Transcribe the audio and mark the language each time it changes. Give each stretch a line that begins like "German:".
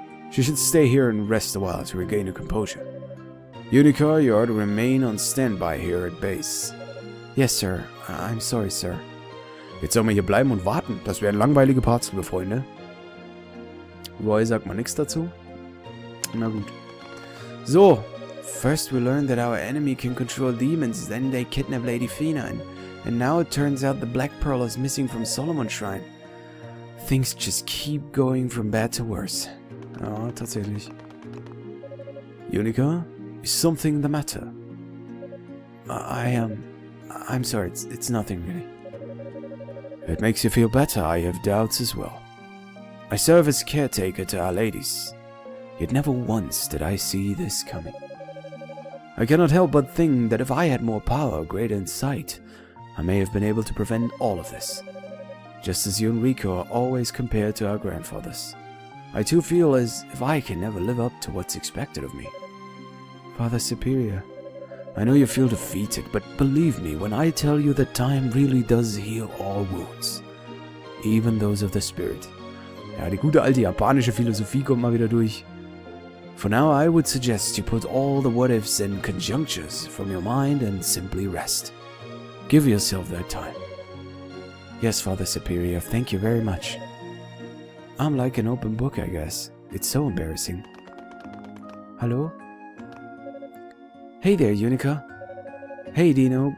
English: She should stay here and rest a while to regain her composure. Yunica, you are to remain on standby here at base. Yes, sir. I'm sorry, sir.
German: Jetzt sollen wir hier bleiben und warten. Das wären langweilige Parts, liebe Freunde. Roy sagt mal nichts dazu. Na gut. So.
English: First we learned that our enemy can control demons, then they kidnap Lady Fina, and now it turns out the Black Pearl is missing from Solomon's Shrine. Things just keep going from bad to worse.
German: Ja, tatsächlich.
English: Yunica, is something the matter? I'm sorry, it's nothing really. If it makes you feel better, I have doubts as well. I serve as caretaker to our ladies, yet never once did I see this coming. I cannot help but think that if I had more power, greater insight, I may have been able to prevent all of this. Just as you and Rico are always compared to our grandfathers, I too feel as if I can never live up to what's expected of me. Father Superior, I know you feel defeated, but believe me when I tell you that time really does heal all wounds, even those of the spirit.
German: Ja, die gute alte japanische Philosophie kommt mal wieder durch.
English: For now, I would suggest you put all the what-ifs and conjunctures from your mind and simply rest. Give yourself that time. Yes, Father Superior, thank you very much. I'm like an open book, I guess. It's so embarrassing. Hello? Hey there, Yunica. Hey, Dino.